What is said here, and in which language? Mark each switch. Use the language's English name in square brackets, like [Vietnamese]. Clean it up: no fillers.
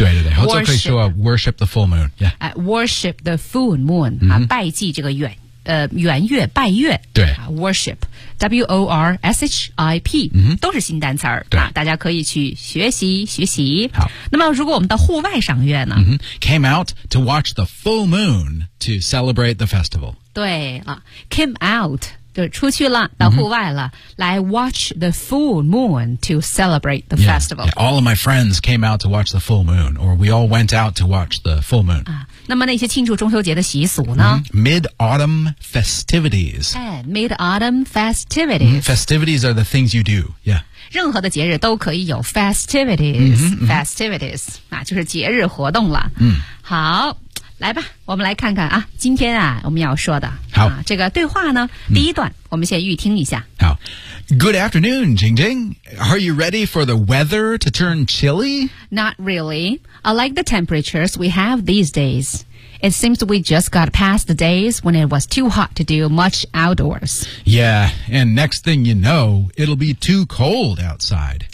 [Chinese] 对对对，或者可以说 [English] worship the full moon. Yeah. Worship the full moon [Chinese] 啊，拜祭这个圆。圆月拜月对、 worship W O R S H I P 都是新单词儿、大家可以去学习学习好那么如果我们到户外赏月呢、 [English] came out to watch the full moon to celebrate the festival [Chinese] 对、 [English] came out [Chinese] 就出去了到户外了、来 [English] watch the full moon to celebrate the festival all of my friends came out to watch the full moon or we all went out to watch the full moon、 [Chinese] 那么那些庆祝中秋节的习俗呢、 [English] Mid-autumn festivities. Mid-autumn festivities.、 Festivities are the things you do. Yeah. [Chinese] 任何的节日都可以有 festivities. Festivities. 那就是节日活动了。好来吧我们来看看啊今天啊我们要说的。好、这个对话呢第一段、我们先预听一下。好。 [English] Good afternoon, Jing Jing. Are you ready for the weather to turn chilly? Not really. I like the temperatures we have these days. It seems we just got past the days when it was too hot to do much outdoors. Yeah, and next thing you know, it'll be too cold outside.